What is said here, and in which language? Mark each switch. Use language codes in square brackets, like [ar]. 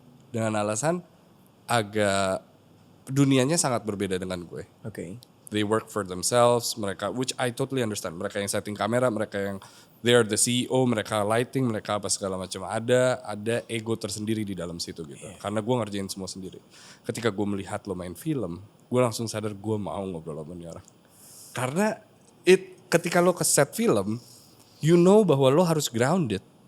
[id] Dengan alasan agak dunianya sangat berbeda dengan gue. Oke. [en] They work for themselves, mereka, which I totally understand. [id] Mereka yang setting kamera, mereka yang [en] they are the CEO, [id] mereka lighting, mereka apa segala macam. Ada ego tersendiri di dalam situ gitu. Karena gue ngerjain semua sendiri. Ketika gue melihat lo main film, gue langsung sadar gue mau ngobrol sama dia orang. Karena ketika lo ke set film, you know bahwa lo harus grounded.